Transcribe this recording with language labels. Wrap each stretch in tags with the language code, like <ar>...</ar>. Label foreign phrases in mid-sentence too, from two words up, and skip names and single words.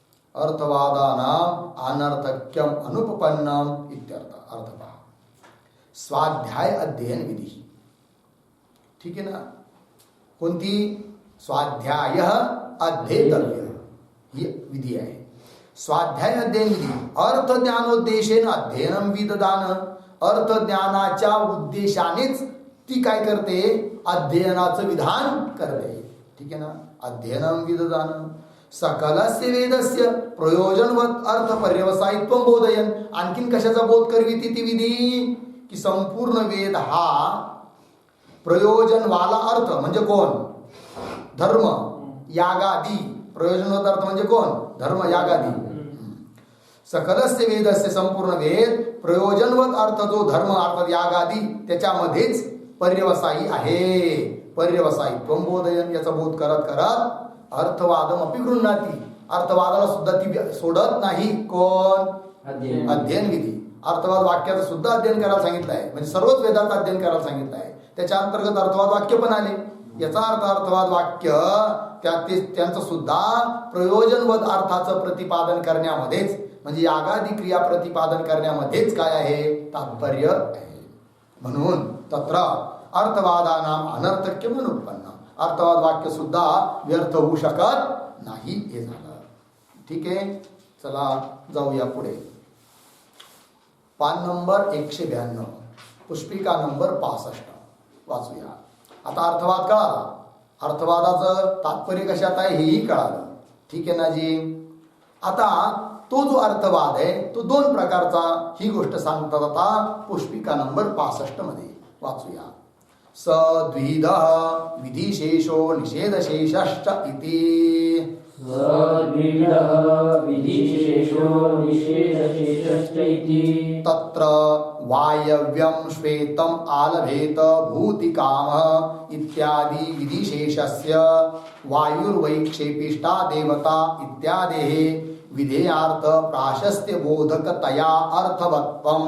<sa>अर्थवादानाम अनर्थक्यम अनुपपन्नम इत्यर्थ.</sa> <mr>अर्थ पहा.</mr> <sa>स्वाध्याय अध्ययन विधी.</sa> <mr>ठीक आहे ना. कोणती?</mr> <sa>स्वाध्याय अध्येतव्य</sa> <mr>ही विधी आहे. स्वाध्याय अध्ययन विधी.</mr> <sa>अर्थ ज्ञानोद्देशेन अध्ययनम विददान.</sa> <mr>अर्थ ज्ञानाच्या उद्देशानेच ती काय करते? अध्ययनाचं विधान करते. ठीक आहे ना.</mr> <sa>अध्ययनम विददान. सकलस्य वेदस्य प्रयोजनवत अर्थ पर्यवसायित्व बोधयन.</sa> <mr>आणखीन कशाचा बोध करविती ती विधी? की संपूर्ण वेद हा प्रयोजनवाला अर्थ म्हणजे कोण? धर्म यागादी. प्रयोजनवत अर्थ म्हणजे कोण? धर्म यागादी.</mr> <sa>सकलस्य वेदस्य</sa> <mr>संपूर्ण वेद प्रयोजनवत अर्थ जो धर्म अर्थात यागादी त्याच्यामध्येच पर्यवसायी आहे.</mr> <sa>पर्यवसायित्व बोधयन.</sa> <mr>याचा बोध करत करत</mr> <sa>अर्थवादम अपि गृह्णाती.</sa> <mr>अर्थवादाला सुद्धा ती सोडत नाही. कोण? अध्ययन विधी. अर्थवाद वाक्याचं सुद्धा अध्ययन करायला सांगितलं आहे. म्हणजे सर्वच वेदांचं अध्ययन करायला सांगितलं आहे. त्याच्या अंतर्गत अर्थवाद वाक्य पण आले. याचा अर्थ अर्थवाद वाक्य त्यांचं सुद्धा प्रयोजनवत अर्थाचं प्रतिपादन करण्यामध्येच म्हणजे यागादी क्रिया प्रतिपादन करण्यामध्येच काय आहे? तात्पर्य आहे.</mr> <sa>म्हणून तत्र अर्थवादानाम अनर्थक्यम अनुपपन्न.</sa> <mr>अर्थवाद वाक्य सुद्धा व्यर्थ होऊ शकत नाही. हे झालं. ठीक आहे. चला जाऊया पुढे. पान नंबर 192 पुष्पिका नंबर 65 वाचूया. आता अर्थवाद कळाला. अर्थवादाचं तात्पर्य कशात आहे हेही कळालं. ठीक आहे ना जी. आता तो जो अर्थवाद आहे तो दोन प्रकारचा ही गोष्ट सांगतात. आता पुष्पिका नंबर 65 मध्ये वाचूया.</mr> <sa>सद्विधः विधिशेषो निषेधशेषश्च इति. तत्र वायव्यं श्वेतम् आलभेत भूतिकामः इत्यादि विधिशेषस्य वायुर्वैक्षेपिष्टा देवता इत्यादेः विधेयार्थ प्राशस्त्य बोधकतया अर्थवत्वम्.</sa>